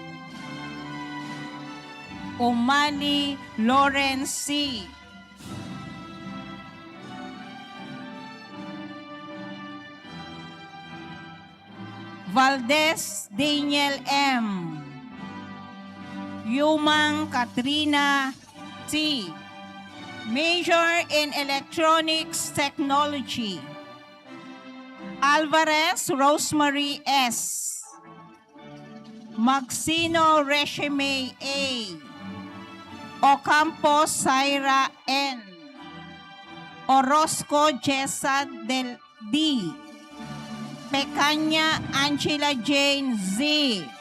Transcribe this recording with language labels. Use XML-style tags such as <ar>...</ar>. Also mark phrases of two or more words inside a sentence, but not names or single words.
<en>Umali Lawrence C. Valdez Daniel M. Yumang Katrina T. Major in Electronics Technology. Alvarez Rosemary S. Maxino Regime A. Ocampo Syra N. Orozco Jessa del D. Pecaña Angela Jane Z.</en>